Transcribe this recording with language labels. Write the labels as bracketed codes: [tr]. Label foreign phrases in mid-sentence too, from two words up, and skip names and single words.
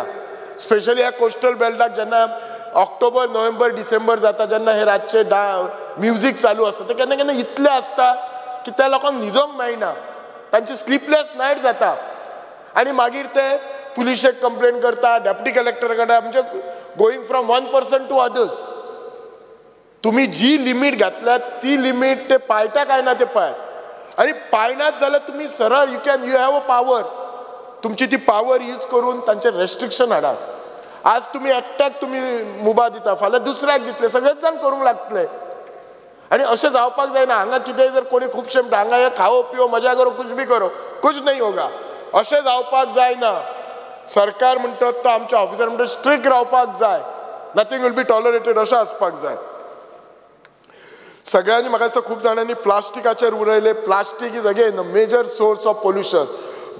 [kok] स्पेशली ह्या कोस्टल बेल्टाक जेन्ना ऑक्टोबर, नोव्हेंबर, डिसेंबर जाता, जेन्ना हे रातचे म्युजीक चालू आसता, ते केन्ना केन्ना इतले आसता की त्या लोकांक न्हिदोंक मेळना, तांची [en] sleepless night [kok] जाता. आनी मागीर ते पुलिशेक कंप्लेन करता, डेप्युटी कलेक्टर कडेन, म्हणजे [en] going from one person to others. [kok] तुम्ही जी लिमीट घातल्यात ती लिमीट ते पाळटा काय ना ते पळयात. आनी पाळनात जाल्यार तुम्ही सरळ [en] you have a power, [kok] तुमची ती पावर यूज करून तांचे रेस्ट्रिक्शन हाडात. आज तुम्ही एकट्याक तुम्ही मुभा दिता, फाल्यां दुसऱ्याक दितले, सगळेच जाण करूंक लागतले. आनी अशें जावपाक जायना. हांगा कितेंय जर कोणी खुबशे म्हणटा हांगा हे [hi] खाओ पिओ मजा करो कुछ भी करो, कुछ नहीं होगा, [kok] अशें जावपाक जायना. सरकार म्हणटा तो आमच्या ऑफिसर म्हणटा स्ट्रिक्ट रावपाक जाय, [en] nothing will be tolerated, [kok] अशें आसपाक जाय. सगळ्यांनी म्हाका दिसता खूब जाणांनी प्लास्टिकाचेर उलयले. [en] plastic is again a major source of pollution.